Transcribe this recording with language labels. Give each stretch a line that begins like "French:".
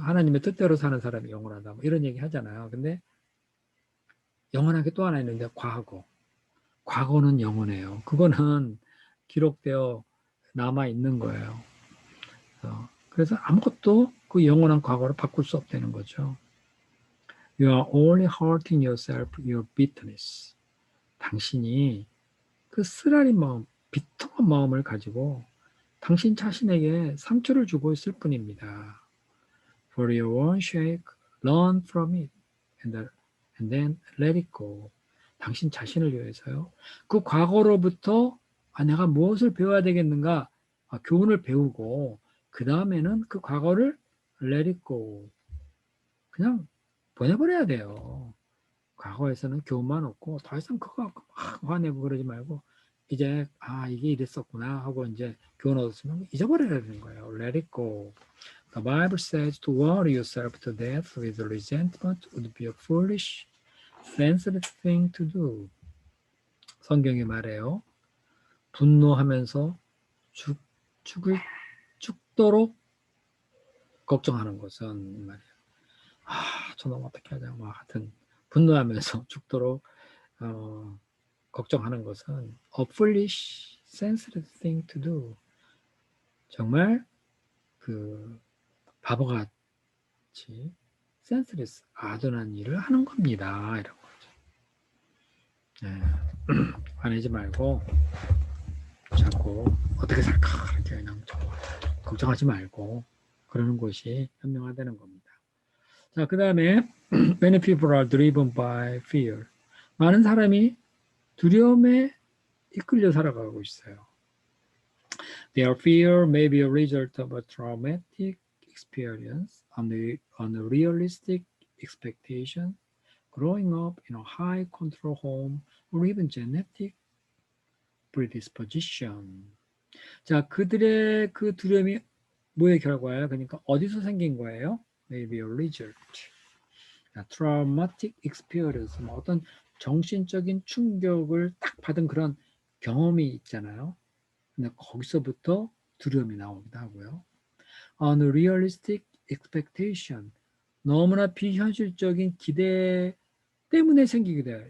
Korean: 하나님의 뜻대로 사는 사람이 영원하다, 뭐 이런 얘기 하잖아요. 근데 영원한 게 또 하나 있는데 과거는 영원해요. 그거는 기록되어 남아 있는 거예요. 그래서 아무것도 그 영원한 과거를 바꿀 수 없다는 거죠.
English: You are only hurting yourself, your bitterness.
Korean: 당신이 그 쓰라린 마음, 비통한 마음을 가지고 당신 자신에게 상처를 주고 있을 뿐입니다.
English: For your own sake, learn from it and then let it go.
Korean: 당신 자신을 위해서요. 그 과거로부터 내가 무엇을 배워야 되겠는가? 교훈을 배우고 그 다음에는 그 과거를
English: let it go.
Korean: 그냥 보내버려야 돼요. 과거에서는 교훈만 얻고 더 이상 그거 갖고 막 화내고 그러지 말고 이제 이게 이랬었구나 하고 이제 교훈 얻었으면 잊어버려야 되는 거예요.
English: Let it go. The Bible says to worry yourself to death with resentment would be a foolish, senseless thing to do.
Korean: 성경이 말해요. 분노하면서 죽도록 걱정하는 것은 말이에요. 저놈 어떻게 하자. 하여튼 분노하면서 죽도록 걱정하는 것은
English: a foolish, senseless thing to do.
Korean: 정말 그 바보같이 senseless, 아둔한 일을 하는 겁니다. 이런 거죠. 네. 화내지 말고 자꾸 어떻게 살까 이렇게 그냥 걱정하지 말고 그러는 것이 현명하다는 겁니다. 자, 그 다음에
English: many people are driven by fear.
Korean: 많은 사람이 두려움에 이끌려 살아가고 있어요.
English: Their fear may be a result of a traumatic experience, unrealistic expectation, growing up in a high control home, or even genetic predisposition.
Korean: 자, 그들의 그 두려움이 뭐의 결과예요? 그러니까 어디서 생긴 거예요?
English: Maybe a result. traumatic experience,
Korean: 뭐 어떤 정신적인 충격을 딱 받은 그런 경험이 있잖아요. 근데 거기서부터 두려움이 나오기도 하고요.
English: unrealistic expectation,
Korean: 너무나 비현실적인 기대 때문에 생기게 돼요.